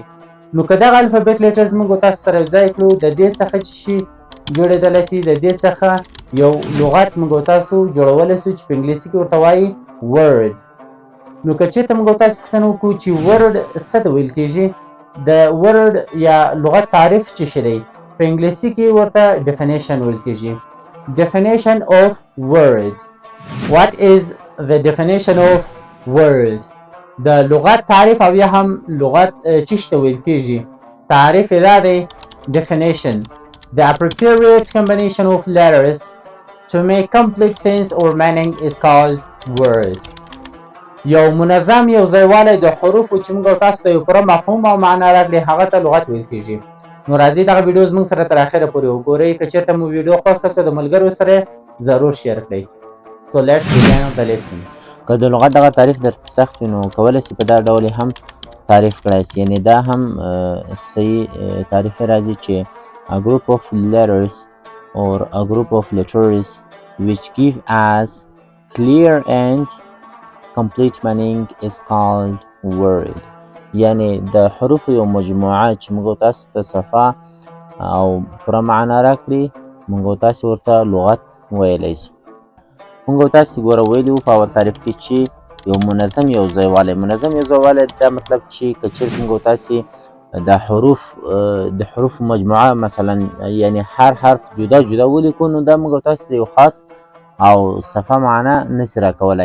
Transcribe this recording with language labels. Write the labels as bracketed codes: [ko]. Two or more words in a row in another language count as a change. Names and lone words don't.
[ps] نو که دغه [en] alphabet letters [ps] موږ او تاسو سره یوځای کړو، د دې څخه څه شي جوړېدلی سي، د دې څخه یو لغت موږ او تاسو جوړولی سو چې په انګلیسي کې ورته وایي ورډ. نو که چېرته موږ او تاسو پوښتنه وکړو چې ورډ څه ته ویل کیږي، د ورډ یا لغت تعریف څه شی دی، په انګلیسي کې ورته definition ویل کیږي. [en] definition of word. what is the definition of word؟ [ps] د لغت تعریف او یا هم لغت چی ته ویل کیږي. تعریف یې دا دی: [en] definition the appropriate combination of letters to make complete sense or meaning is called word. [ps] یو منظم یو ځایوالی د حروفو چې موږ او تاسو ته یو پوره مفهوم او معنا راکړي، هغه ته لغت ویل کیږي. نو راځئ دغه ویډیو زموږ سره تر اخره پورې وګورئ. که چېرته مو ویډیو خوښه سوه د ملګرو سره ضرور شیر کړئ. [en] So let's begin the lesson. [ps] که د لغت دغه تعریف درته سخت وي، نو کولی سي په دا ډول یې هم تعریف کړای سي. یعنې دا هم صحیح تعریف راځي چې [en] a group of letters or a group of letters which give us clear and complete meaning is called word. [ps] یعنې د حروفو یو مجموعه چې موږ تاسو ته صفا او پوره معنا راکړي، موږ تاسو ورته لغت ویلی سو. موږ تاسو ګوره ویلي وو په اول تعریف کې چې یو منظم یو ځایوالی. منظم یو ځایوالی دا مطلب چې که چېرته موږ تاسې د حروف مجموعه مثلا یعنې هر حرف جدا جدا ولیکو، نو دا موږ تاسو ته یو خاص او صفا معنا نسي راکولی.